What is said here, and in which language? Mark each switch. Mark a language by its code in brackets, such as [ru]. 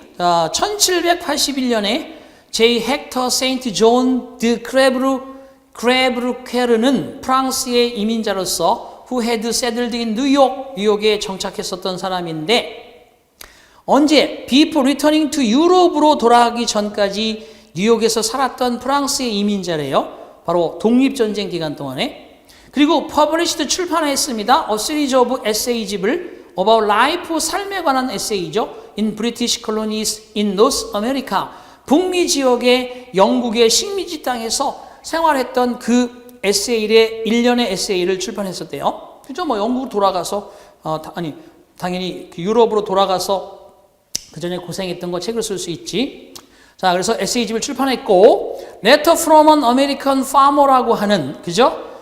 [ko] 자, 1781년에 제 헥터 세인트 존 드 크레브르케르는 프랑스의 이민자로서 [en] who had settled in [ko] 뉴욕에 정착했었던 사람인데 언제? [en] Before returning to Europe [ko] 으로 돌아가기 전까지 뉴욕에서 살았던 프랑스의 이민자래요. 바로 독립전쟁 기간 동안에. 그리고 [en] published [ko] 출판했습니다. [en] A series of essays [ko] 집을 [en] about life, [ko] 삶에 관한 에세이죠. [en] In British colonies in North America. [ko] 북미 지역의 영국의 식민지 땅에서 생활했던 그 에세이의 일련의 에세이를 출판했었대요. 그죠? 뭐 영국 돌아가서 당연히 유럽으로 돌아가서 그 전에 고생했던 거 책을 쓸 수 있지. 자, 그래서 에세이집을 출판했고 Letter from an American Farmer라고 하는, 그죠?